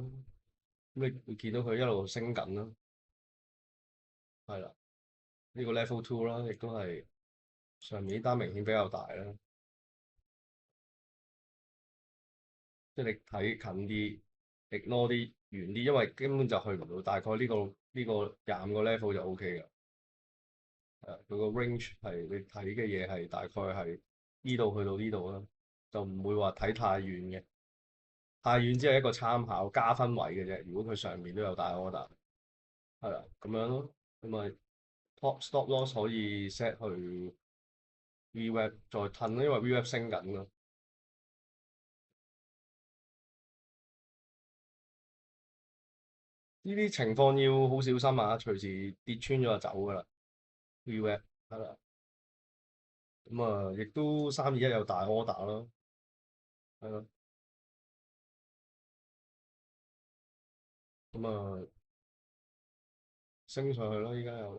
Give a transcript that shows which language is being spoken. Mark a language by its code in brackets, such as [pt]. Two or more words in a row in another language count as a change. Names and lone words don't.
[yue] 咁你會見到佢一路升緊啦，係啦，呢個 [en] level two [yue] 啦，亦都係上面呢單明顯比較大啦，即係你睇近啲，ignore 啲遠啲，因為根本就去唔到，大概呢個廿五個 level 就 OK 㗎。佢個 range 係你睇嘅嘢係大概係呢度去到呢度啦，就唔會話睇太遠嘅。太遠只係一個參考加分位嘅啫。如果佢上面都有大 order，係啦，咁樣咯。咁咪 [en] top stop loss [yue] 可以 set 去 VWAP 再褪咯，因為 VWAP 升緊咯。呢啲情況要好小心啊，隨時跌穿咗就走㗎啦。VWAP 係啦，咁啊，亦都321有大 order 咯，係咯，咁啊升上去咯，依家又。